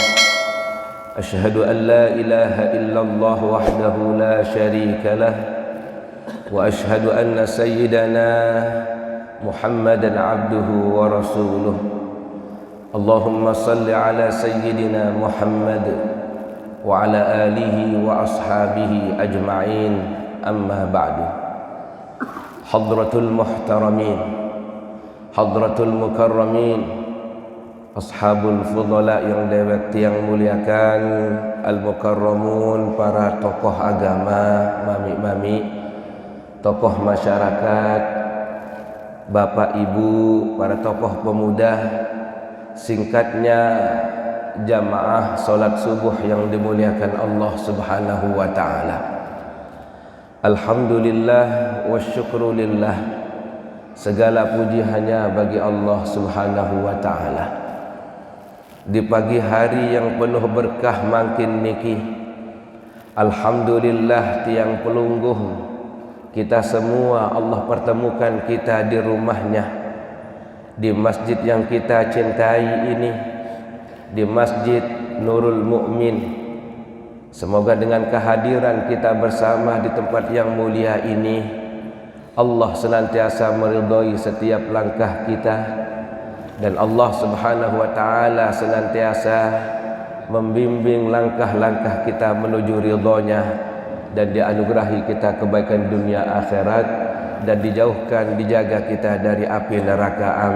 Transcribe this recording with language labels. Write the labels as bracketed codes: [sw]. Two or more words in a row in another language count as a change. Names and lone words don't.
[ar] أشهد أن لا إله إلا الله وحده لا شريك له وأشهد أن سيدنا محمدا عبده ورسوله اللهم صل على سيدنا محمد وعلى آله وأصحابه أجمعين أما بعد حضرة المحترمين حضرة المكرمين أصحاب الفضلاء [id] yang muliakan, Al-Mukarramun, para tokoh agama, mami-mami, tokoh masyarakat, bapak ibu, para tokoh pemuda, singkatnya jamaah solat subuh yang dimuliakan [ar] الله سبحانه وتعالى. الحمد لله والشكر لله, [id] segala puji hanya bagi [ar] الله سبحانه وتعالى. [id] Di pagi hari yang penuh berkah makin niki, alhamdulillah [sas] tiang pelungguh [id] kita semua Allah pertemukan kita di rumahnya, di masjid yang kita cintai ini, di Masjid Nurul Mukmin. Semoga dengan kehadiran kita bersama di tempat yang mulia ini, Allah senantiasa meridhai setiap langkah kita, dan [ar] الله سبحانه وتعالى [id] senantiasa membimbing langkah-langkah kita menuju ridhonya, dan dianugerahi kita kebaikan dunia akhirat, dan dijauhkan, dijaga kita dari api neraka.